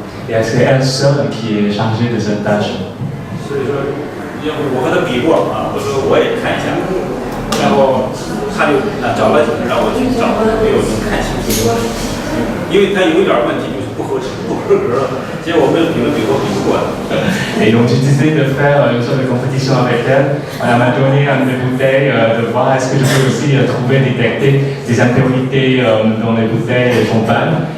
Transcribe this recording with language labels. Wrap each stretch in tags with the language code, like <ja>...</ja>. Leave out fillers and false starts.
<fr>Et c'est elle seule qui est chargée de cette tâche.</fr> <zh>所以说，我和他比过啊，我说我也看一下，然后他就找了几个让我去找，没有能看清楚，因为他有一点问题就是。</zh> <fr>Et donc j'ai décidé de faire une sorte de compétition avec elle. Elle m'a donné des bouteilles, de voir est-ce que je peux aussi trouver, détecter des impurités dans les bouteilles de champagne.</fr>